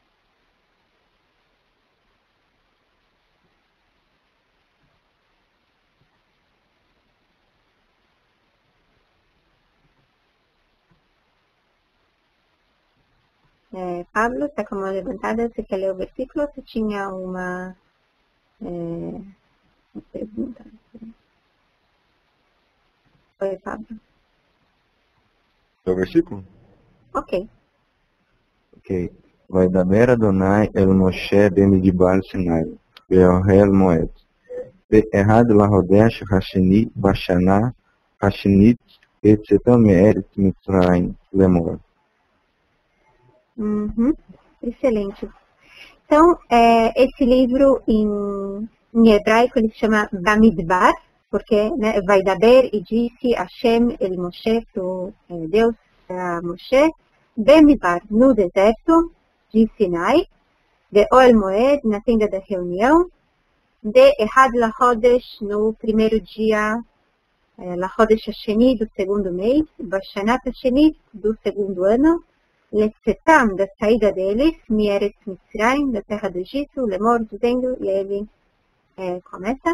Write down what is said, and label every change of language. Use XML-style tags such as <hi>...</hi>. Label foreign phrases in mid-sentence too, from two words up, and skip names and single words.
<pt>Pablo, está com a mão levantada, você quer ler o versículo ou você tinha uma pergunta? Oi, Pablo. É o versículo? Ok.</pt> <he>וידבר אדוני אל משה במדבר סיני, באוהל מועד. באחד לחודש השני בשנה השנית בצאתו מארץ מצרים לאמור.</he> <pt>Excelente. Então, esse livro em hebraico ele se chama Bamidbar, porque Vaidaber e disse</pt> <he>השם אל</he> <pt>Moshe, Deus a Moshe, Bamidbar, no deserto de Sinai, de</pt> <he>אוהל מועד,</he> <pt>na tenda da reunião, de</pt> <he>אחד לחודש,</he> <pt>no primeiro dia,</pt> <he>לחודש השני,</he> <pt>do segundo mês,</pt> <he>בשנה השני,</he> <pt>do segundo ano, Letzetam, da saída deles,</pt> <he>מארץ מצרים,</he> <pt>da terra do Egito, Lemor, dizendo, e ele começa.</pt>